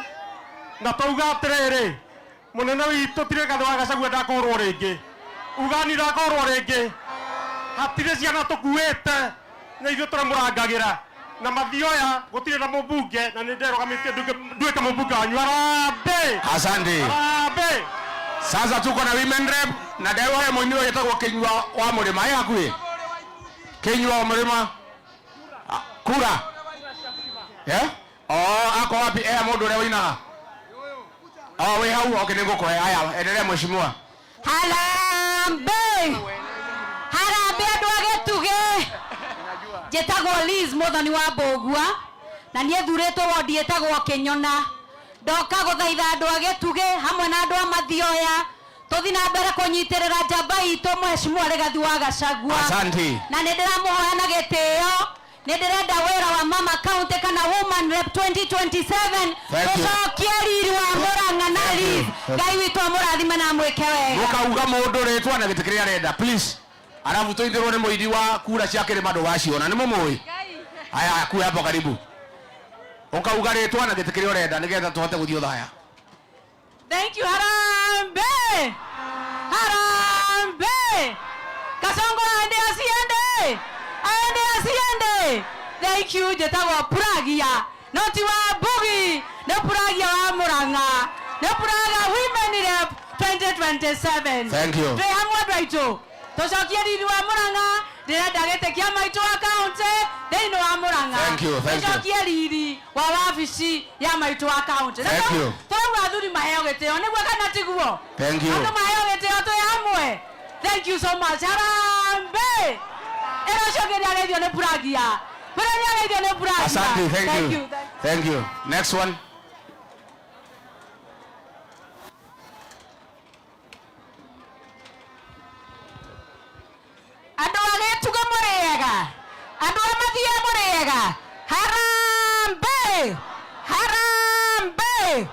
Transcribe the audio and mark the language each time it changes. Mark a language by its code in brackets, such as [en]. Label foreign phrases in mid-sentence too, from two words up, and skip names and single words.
[ki] Na tauga atĩrĩrĩ, mũnene witũ tirĩ Gathũ wa Gachagua ndakorwo rĩngĩ. Ugani ndakorwo rĩngĩ. Hatirĩ ciana tũkuĩte na ithuĩ tũramũrangagĩra. Na Mathioya gũtirĩ na mũmbunge na nĩ nderũgamĩtie nduĩke mũmbunge wanyu. [sw] Harambee! Asante. Harambee! Sasa tuko na [en] women rep [ki] na nderohe mũinio yetagwo Kĩnyua wa Mũrĩma. Ĩ hakuhĩ? Kĩnyua wa Mũrĩma. Kura. [sw] Ako wapi? [ki] Mũndũ ũrĩa wĩinaga. Wĩ hau. Okay, nĩngũkũhe. [sw] Haya, endelea Mheshimiwa. [ki] Harambee! Harambee andũ a Gĩtugĩ. Njĩtagwo Liz Mũthoni wa Mbũgua na niĩ thurĩtwo wondi ĩtagwo Kĩnyona. Ndoka gũthaitha andũ a Gĩtugĩ hamwe na andũ a Mathioya tũthiĩ na mbere kũnyitĩrĩra njamba itũ Mheshimiwa Rigathi wa Gachagua. [sw] Asante. [ki] Na nĩ ndĩramũhoya na gĩtĩo. Nĩ ndĩrenda wĩra wa Mama County kana [en] Woman Rep [ki] 2027 tũcokie riri wa Mũrang'a na Liz. Ngai witũ amũrathime na mwĩke wega. Mũkauga mũndũ rĩtwa na gĩtĩ kĩrĩa arenda, please. Alafu tũithĩrwo nĩ mũidi wa kura cia kĩrĩma ndũgaciona, nĩ mũmũĩ? [sw] Haya, kuya hapo karibu. [ki] Ũkauga rĩtwa na gĩtĩ kĩrĩa ũrenda nĩgetha tũhote gũthiĩ thaya. [en] Thank you. [sw] Harambee! Harambee! Kasongo aende asiende. Aende asiende. [en] Thank you. [ki] Njĩtagwo Puragia. Noti wa Mbugi. Nĩ Puragia wa Mũrang'a. Nĩ Puragia [en] Women Rep [ki] 2027. [en] Thank you. [ki] Twĩ hamwe andũ aitũ. Tũcokie riri wa Mũrang'a. Ndĩrenda gĩtĩ kĩa maitũ wa kaunti thĩinĩ wa Mũrang'a. [en] Thank you. [ki] Tũcokie riri wa wabici ya maitũ wa kaunti. [en] Thank you. [ki] Tũrauga athuri maheo gĩtĩo nĩguo kana tiguo? [en] Thank you. [ki] Andũ maheo gĩtĩo twĩ hamwe. [en] Thank you so much. [sw] Harambee! [ki] Ĩrocokeria geithio nĩ Puragia. Puragia geithio nĩ Puragia. [sw] Asante, [en] thank you. Thank you. Next one. [ki] Andũ a Gĩtugĩ mũrĩega. Andũ a Mathioya mũrĩega. [sw] Harambee! Harambee!